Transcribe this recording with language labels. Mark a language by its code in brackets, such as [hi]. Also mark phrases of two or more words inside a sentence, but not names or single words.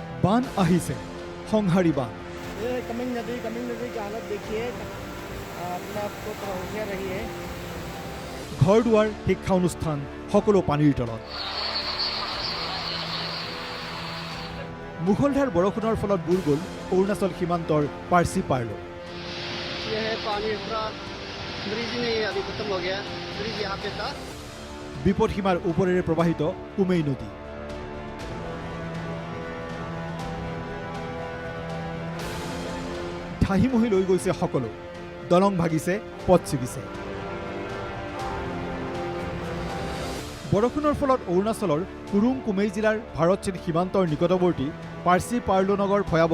[as] বান আহিছে সংহাৰী বান [hi] कमिंग नदी की हालत देखिए अपना आपको थोड़ा होशियार रहिए [as] ঘৰ দুৱাৰ শিক্ষা অনুষ্ঠান সকলো পানীৰ তলত মুখলধাৰ বৰষুণৰ ফলত বুৰ গ'ল অৰুণাচল সীমান্তৰ পাৰ্চি পাৰ্লো [hi] ये है पानी पूरा ब्रिज नहीं है अभी खत्म हो गया ब्रिज यहाँ पे था [as] বিপদসীমাৰ ওপৰেৰে প্ৰবাহিত কুমেই নদী ঠাহিমহি লৈ গৈছে সকলো দলং ভাগিছে পথ ছিগিছে বৰষুণৰ ফলত অৰুণাচলৰ কুৰুং কুমেই জিলাৰ ভাৰত চীন সীমান্তৰ নিকটৱৰ্তী পাৰ্চি পাৰ্লো নগৰ ভয়াৱহ